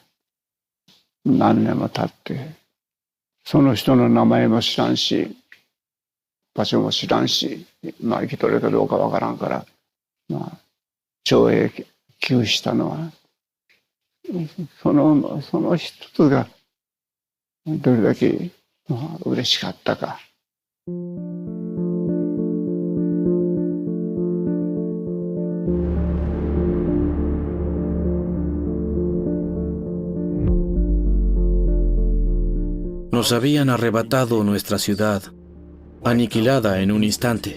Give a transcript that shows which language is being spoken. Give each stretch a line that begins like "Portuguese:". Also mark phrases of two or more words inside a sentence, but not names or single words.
Japanese: 何年も経ってその人の名前も知らんし場所も知らんし、生きとるかどうかわからんから、長永久したのはその一つがどれだけ嬉しかったか。
Spanish: Nos habían arrebatado nuestra ciudad, aniquilada en un instante.